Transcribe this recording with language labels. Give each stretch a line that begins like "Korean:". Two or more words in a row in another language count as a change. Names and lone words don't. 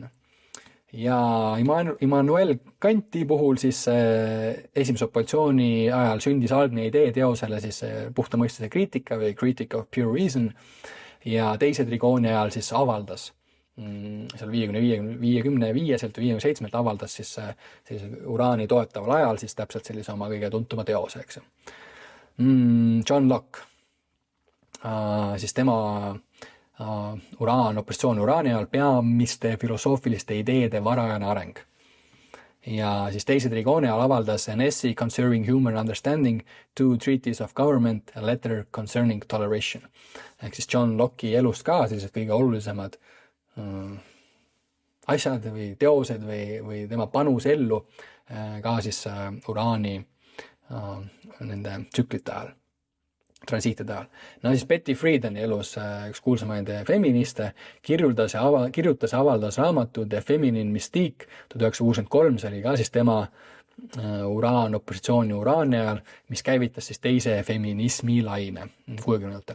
Estonian: Ja Immanuel Kanti puhul siis esimese opositsiooni ajal sündis algne idee teosele siis puhta mõistuse kriitika või Critic of Pure Reason ja teise trigooni ajal siis avaldas seal 55-selt või 57-lt avaldas siis sellise Uraani toetaval ajal siis täpselt sellise oma kõige tuntuma teose, eks. John Locke, siis tema Uraan, opositsioon Uraani ajal peamiste filosoofiliste ideede varajane areng. Ja siis teise trigooni ajal avaldas an essay concerning human understanding, 2 treaties of government, a letter concerning toleration. Ehk siis John Locke'i elust ka sellised kõige olulisemad asjad või teosed või tema panus ellu ka siis Uraani nende tsüklite ajal, transiitide ajal. Siis Betty Friedan elus üks kuulsamaid feministe kirjutas ja avaldas raamatu The Feminine Mystique 1963, see oli ka siis tema Uraan, opositsiooni Uraani ajal, mis käivitas siis teise feminismi laine 60-ndatel.